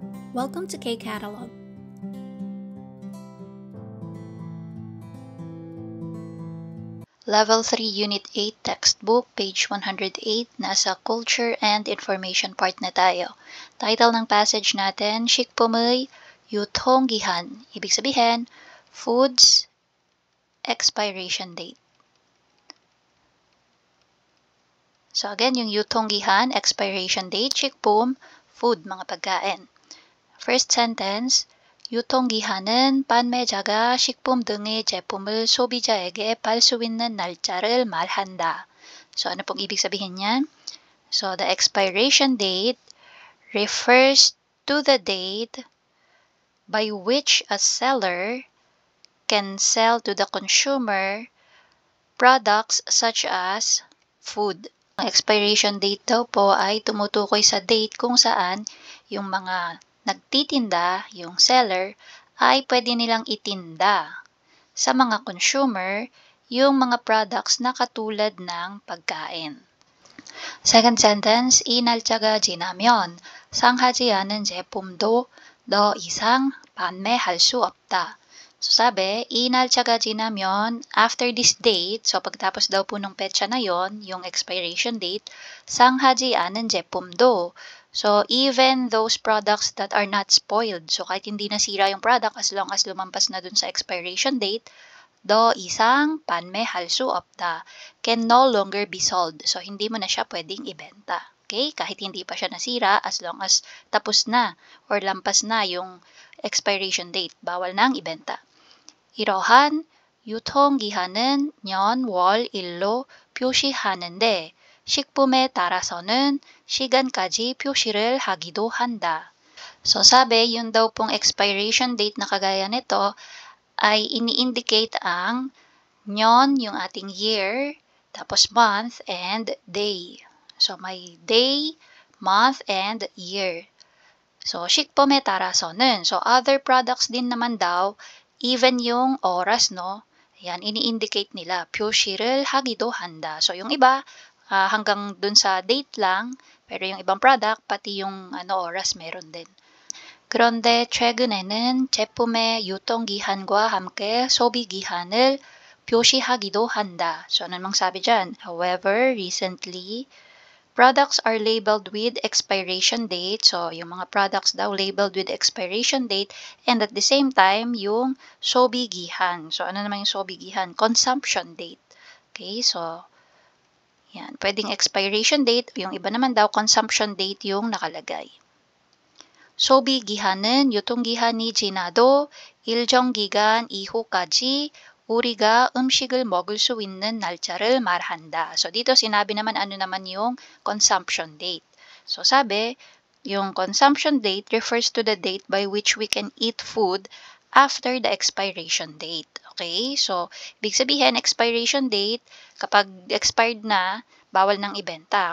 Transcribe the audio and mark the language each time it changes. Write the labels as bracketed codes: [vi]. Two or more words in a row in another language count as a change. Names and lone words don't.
[en] Welcome to K-Catalog. Level 3, Unit 8, Textbook, page 108, nasa Culture and Information part [tl] na tayo. Title ng passage natin, [ko] 식품의 유통기한. [tl] Ibig sabihin, [en] Foods Expiration Date. So again, yung 유통기한, expiration date, 식품, [tl] food, mga pagkain. [en] First sentence, [ko] 유통기한은 판매자가 식품 등의 제품을 소비자에게 팔 수 있는 날짜를 말한다. [tl] So, ano pong ibig sabihin niyan? [en] So, the expiration date refers to the date by which a seller can sell to the consumer products such as food. [tl] Ang [en] expiration date [tl] daw po ay tumutukoy sa date kung saan yung mga nagtitinda, yung seller, ay pwede nilang itinda sa mga consumer yung mga products na katulad ng pagkain. [en] Second sentence, [ko] 이 날짜가 지나면 상하지 않은 제품도 더 이상 판매할 수 없다. [tl] So sabi, [ko] 이 날짜가 지나면, [en] after this date, [tl] so pagtapos daw po ng petsa na yon, yung [en] expiration date, [ko] 상하지 않은 제품도, [en] so even those products that are not spoiled, so [tl] kahit hindi nasira yung [en] product as long as [tl] lumampas na dun sa [en] expiration date, [ko] 더 이상 판매할 수 없다, [en] can no longer be sold. [tl] So hindi mo na siya pwedeng ibenta. Okay? Kahit hindi pa siya nasira, [en] as long as [tl] tapos na or lampas na yung [en] expiration date, [tl] bawal nang ibenta. [ko] 이러한 유통기한은 년, 월, 일로 표시하는데 식품에 따라서는 시간까지 표시를 하기도 한다. [tl] So sabi, yun daw pong [en] expiration date [tl] na kagaya nito ay ini-indicate ang 년, yung ating year, tapos [en] month and day. So may day, month, and year. [ko] So 식품에 따라서는, [en] so other products [tl] din naman daw, even yung oras, no? Ayan, ini-indicate nila. [ko] 표시를 하기도 한다. [tl] So, yung iba, hanggang dun sa date lang, pero yung ibang product, pati yung oras meron din. [ko] 그런데 최근에는 제품의 유통기한과 함께 소비기한을 표시하기도 한다. [tl] So, ano namang sabi dyan? [en] However, recently, products are labeled with expiration date. So, [tl] yung mga [en] products daw labeled with expiration date and at the same time, [tl] yung sobigihan. So, ano naman yung sobigihan? [en] Consumption date. Okay, so, yan. [tl] Pwedeng [en] expiration date. [tl] Yung iba naman daw, [en] consumption date [tl] yung nakalagay. [ko] 소비기한은 유통기한이 지나도 일정 기간 이후까지 우리가 음식을 먹을 수 있는 날짜를 말한다. [tl] So, dito sinabi naman ano naman yung [en] consumption date. So, [tl] sabi, yung [en] consumption date refers to the date by which we can eat food after the expiration date. Okay? So, [tl] ibig sabihin, [en] expiration date, [tl] kapag expired na, bawal nang ibenta.